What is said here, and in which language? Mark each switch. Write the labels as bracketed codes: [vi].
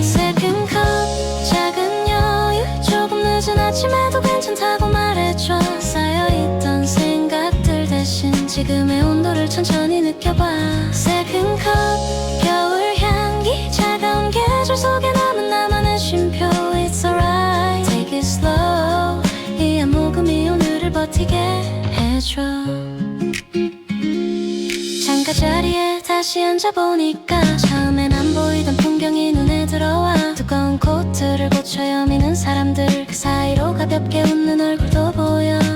[en] Second cup [ko] 작은 여유. 조금 늦은 아침에도 괜찮다고 말해줘. 쌓여있던 생각들 대신 지금의 온도를 천천히 느껴봐. [en] Second cup [ko] 겨울 향기. 차가운 계절 속에 남은 나만의 쉼표. [en] It's alright, take it slow. [ko] 이 한 모금이 오늘을 버티게 해줘. 창가 자리에 다시 앉아보니까 처음엔 안 보이던 풍경이 눈에 들어와. 두꺼운 코트를 고쳐 여미는 사람들 그 사이로 가볍게 웃는 얼굴도 보여.